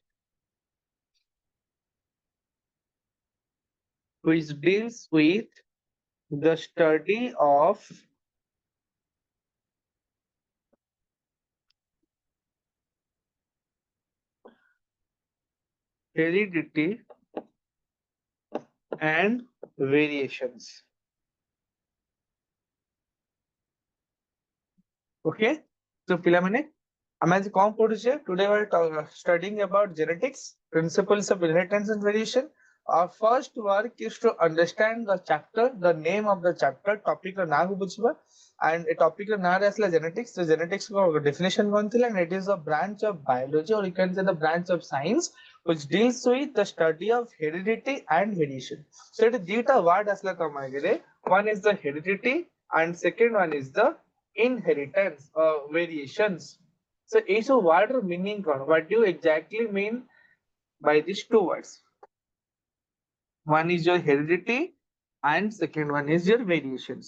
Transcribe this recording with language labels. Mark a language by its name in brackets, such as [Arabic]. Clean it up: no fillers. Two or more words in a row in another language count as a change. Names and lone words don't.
[English] the study of heredity and variations. [Odia] Okay, so ପିଲାମାନେ ଆମେ ଆଜି କଣ ପଢୁଛେ? [English] Today we are studying about genetics, principles of inheritance and variation. Our first work is to understand the chapter, the name of the chapter, topic [Odia] ର ନାଁ କୁ ବୁଝିବା, [English] and a topic [Odia] ର ନାଁ ରେ ଆସିଲା genetics. So genetics ର definition କଣ ଥିଲା? [English] And it is a branch of biology, or you can say the branch of science which deals with the study of heredity and variation. [Odia] So ଏଠି ଦିଟା word ଆସିଲା ତମ ଆଗରେ. [English] One is the heredity and second one is the inheritance or variations. So each word meaning kon, what do you exactly mean by these two words? One is your heredity and second one is your variations.